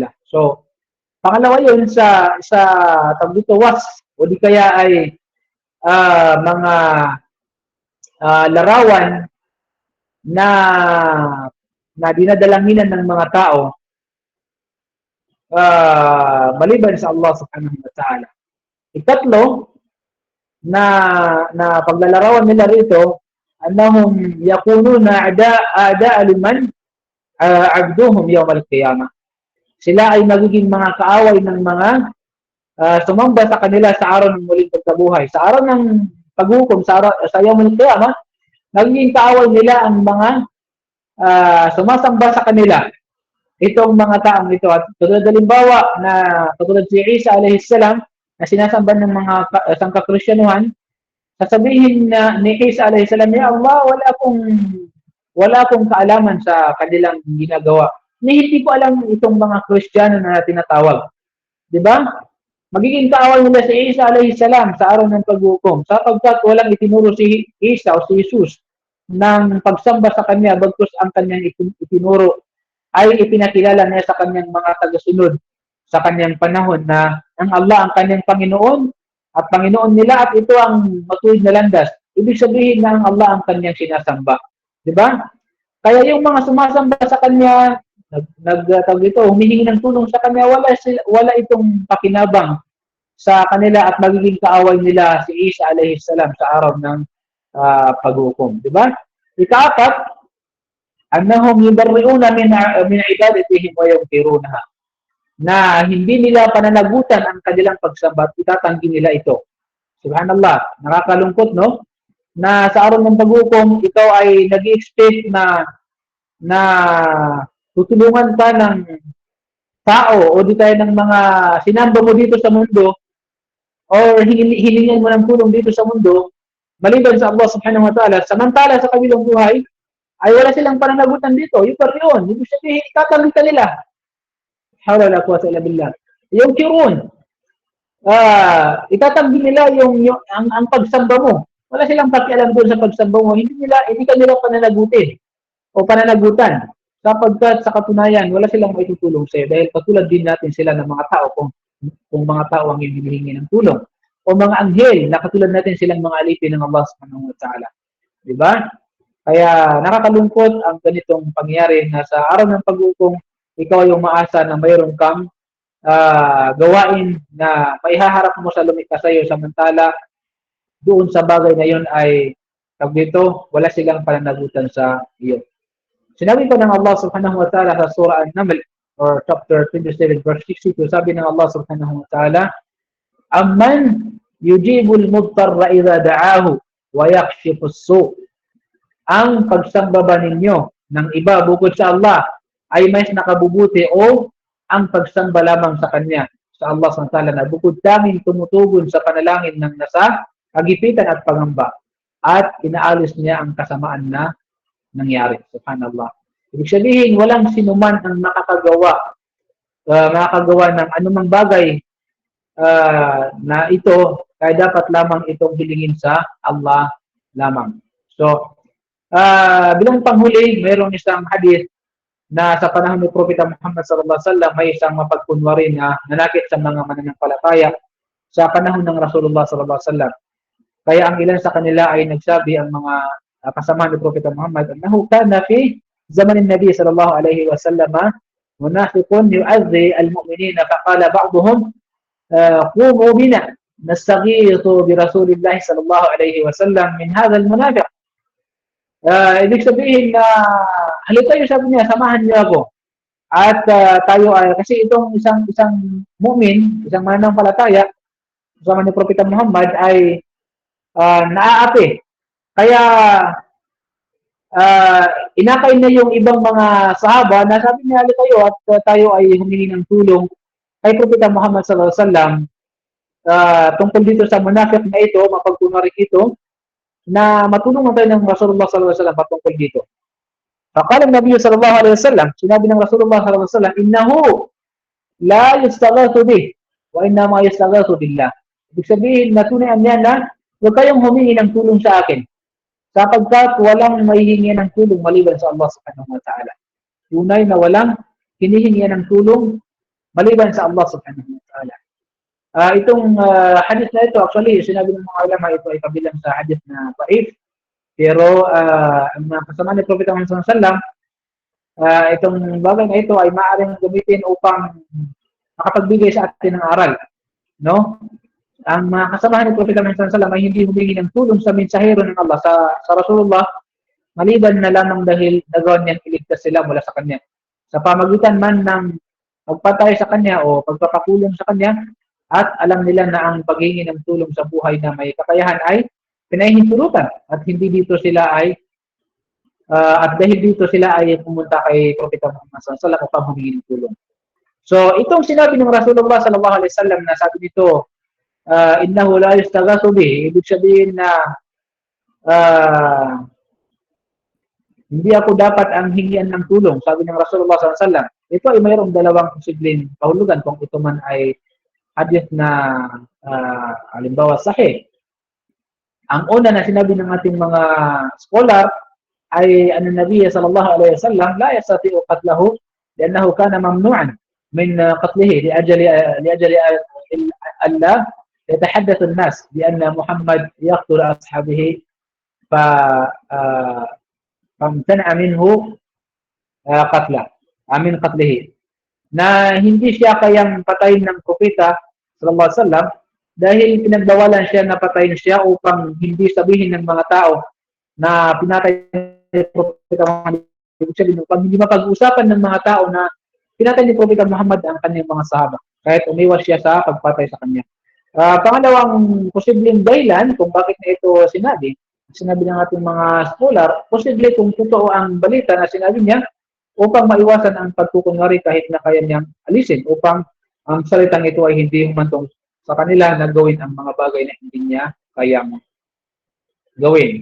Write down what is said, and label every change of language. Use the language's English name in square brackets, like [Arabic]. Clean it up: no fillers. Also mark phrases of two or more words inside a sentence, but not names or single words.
[Filipino] So, pangalawa yun sa tawag dito, o di kaya ay mga larawan na dinadalanginan ng mga tao maliban sa Allah [Arabic] سبحانه وتعالى. [Filipino] Ikatlo, na paglalarawan nila rito, [Arabic] أنهم يكونون أعداء لمن عبدهم يوم القيامة. [Filipino] Sila ay magiging mga kaaway ng mga sumamba sa kanila sa araw ng muling pagkabuhay. Sa araw ng paghukom, sa [Arabic] يوم القيامة, [Filipino] magiging kaaway nila ang mga sumasamba sa kanila. Itong mga taong ito. At tulad halimbawa na katulad si Isa [Arabic] عليه السلام [Filipino] na sinasamba ng mga sangkakristyanuhan, sasabihin na ni Isa [Arabic] عليه السلام, [Filipino] "Ya Allah, wala akong kaalaman sa kanilang ginagawa." Hindi ko alam itong mga Kristiyano na tinatawag. 'Di ba? Magiging kaaway nila si Isa [Arabic] عليه السلام [Filipino] sa araw ng paghukom sapagkat walang itinuro si Isa o si Jesus ng pagsamba sa kanya bagkus ang kanyang itinuro ay ipinakilala niya sa kanyang mga tagasunod sa kanyang panahon na ang Allah ang kanyang Panginoon at Panginoon nila at ito ang matuwid na landas. Ibig sabihin na ang Allah ang kanyang sinasamba. Di ba? Kaya yung mga sumasamba sa kanya, humihingi ng tulong sa kanya, wala itong pakinabang sa kanila at magiging kaaway nila si Isa [Arabic] عليه السلام [Filipino] sa araw ng paghukom. Di ba? Ikaapat, [Arabic] أنهم يبرؤون من عبادتهم وينكرونها, [Filipino] na hindi nila pananagutan ang kanilang pagsamba at itatanggi nila ito. Subhanallah, nakakalungkot, no? Na sa araw ng paghukom, ikaw ay nag-expect na tutulungan ka ng tao o di tayo ng mga sinamba mo dito sa mundo or hilingan mo ng tulong dito sa mundo maliban sa Allah [Arabic] سبحانه وتعالى, [Filipino] samantala sa kabilang buhay ay wala silang pananagutan dito. Yung yun. Ibig sabihin, itatanggi ka nila. [Arabic] حول لا قوة إلا بالله. [Filipino] Yung kirun, itatanggi nila ang pagsamba mo. Wala silang pakialam doon sa pagsamba mo. Hindi ka nila pananagutin o pananagutan. Sapagkat sa katunayan, wala silang maitutulong sa'yo. Dahil katulad din natin sila ng mga tao kung mga tao ang hinihingi ng tulong. O mga anghel na katulad natin silang mga alipin ng Allah [Arabic] سبحانه وتعالى. [Filipino] Diba? Kaya nakakalungkot ang ganitong pangyayari na sa araw ng paghukom, ikaw ay umaasa na mayroon kang gawain na maihaharap mo sa lumika sa iyo samantala doon sa bagay na yun ay wala silang pananagutan sa iyo. Sinabi pa ng Allah [Arabic] سبحانه وتعالى [Filipino] sa surah An-Naml or [English] chapter 27 verse 62, [Filipino] sabi ng Allah [Arabic] سبحانه وتعالى, "أمن يجيب المضطر إذا دعاه ويكشف السوء'." [Filipino] Ang pagsamba ba ninyo ng iba bukod sa Allah ay mas nakabubuti o ang pagsamba lamang sa Kanya, sa Allah SWT na bukod tanging tumutugon sa panalangin ng nasa kagipitan at pangamba at inaalis niya ang kasamaan na nangyari. Subhanallah. Ibig sabihin, walang sinuman ang makakagawa ng anumang bagay na ito, kaya dapat lamang itong hilingin sa Allah lamang. So, bilang panghuli, mayroong isang hadith na sa panahon ni Propeta Muhammad [Arabic] صلى الله عليه وسلم [Filipino] may isang mapagkunwari na nanakit sa mga mananampalataya sa panahon ng Rasulullah [Arabic] صلى الله عليه وسلم. [Filipino] Kaya ang ilan sa kanila ay nagsabi, ang mga kasama ni Propeta Muhammad, [Arabic] أنه كان في زمن النبي صلى الله عليه وسلم منافق يؤذي المؤمنين فقال بعضهم قوموا بنا نستغيث برسول الله صلى الله عليه وسلم من هذا المنافق. [Filipino] Ibig sabihin na halika tayo, sabi niya, samahan niyo ako. At tayo ay, kasi itong isang mu'min, isang mananampalataya, kasama ni Propeta Muhammad ay naaapi. Kaya inakay na yung ibang mga sahaba na sabi niya, halika tayo at tayo ay humingi ng tulong kay Propeta Muhammad [Arabic] صلى الله عليه وسلم [Filipino] tungkol dito sa munafiq na ito, mapagkunwari ito, na matulungan tayo ng Rasulullah [Arabic] صلى الله عليه وسلم [Filipino] patungkol dito. [Arabic] فقال النبي صلى الله عليه وسلم, [Filipino] sinabi ng Rasulullah [Arabic] صلى الله عليه وسلم, إنه لا يستغاث به وإنما يستغاث بالله. [Filipino] Ibig sabihin, natunayan niya na huwag kayong humingi ng tulong sa akin sapagkat walang mahihingi ng tulong maliban sa Allah [Arabic] سبحانه وتعالى. [Filipino] Tunay na walang hinihingi ng tulong maliban sa Allah [Arabic] سبحانه وتعالى. [Filipino] Itong hadith na ito, actually, sinabi ng mga ulama, ito ay kabilang sa hadith na da'if. Pero ang mga kasama ni Propeta Muhammad [Arabic] صلى الله عليه وسلم, [Filipino] itong bagay na ito ay maaaring gamitin upang makapagbigay sa atin ng aral. No? Ang mga kasama ni Propeta Muhammad [Arabic] صلى الله عليه وسلم [Filipino] ay hindi humingi ng tulong sa mensahero ng Allah, sa Rasulullah, maliban na lamang dahil nagawa niyang iligtas sila mula sa kanya. Sa pamagitan man ng pagpatay sa kanya o pagpapakulong sa kanya, at alam nila na ang paghingi ng tulong sa buhay na may kakayahan ay pinahihintulutan, at hindi dito sila ay at dahil dito sila ay pumunta kay Propeta Muhammad [Arabic] صلى الله عليه وسلم [Filipino] upang humingi ng tulong. So itong sinabi ng Rasulullah [Arabic] صلى الله عليه وسلم [Filipino] na sabi dito, [Arabic] إنه لا يستغاث به, [Filipino] ibig sabihin na uh, hindi ako dapat ang hingian ng tulong, sabi ng Rasulullah [Arabic] صلى الله عليه وسلم. [Filipino] Ito ay mayroong dalawang posibleng kahulugan kung ito man ay hadith na halimbawa sahih. Ang una na sinabi ng ating mga scholar ay [Arabic] النبي صلى الله عليه وسلم لا يستطيع قتله لأنه كان ممنوعا من قتله لأجل الله يتحدث الناس بأن محمد يقتل أصحابه فامتنع منه قتله من قتله, [Filipino] na hindi siya kayang patayin ng propeta [Arabic] صلى الله عليه وسلم [Filipino] dahil pinagbawalan siya na patayin siya upang hindi sabihin ng mga tao na pinatay ni Propeta Muhammad. Upang hindi mapag-usapan ng mga tao na pinatay ni Propeta Muhammad ang kanyang mga sahaba, kahit umiwas siya sa pagpatay sa kanya. Pangalawang posibleng dahilan kung bakit na ito sinabi ng ating mga scholar, posible kung totoo ang balita na sinabi niya upang maiwasan ang pagkukunwari kahit na kaya niyang alisin, upang ang salitang ito ay hindi humantong sa kanila na gawin ang mga bagay na hindi niya kayang gawin.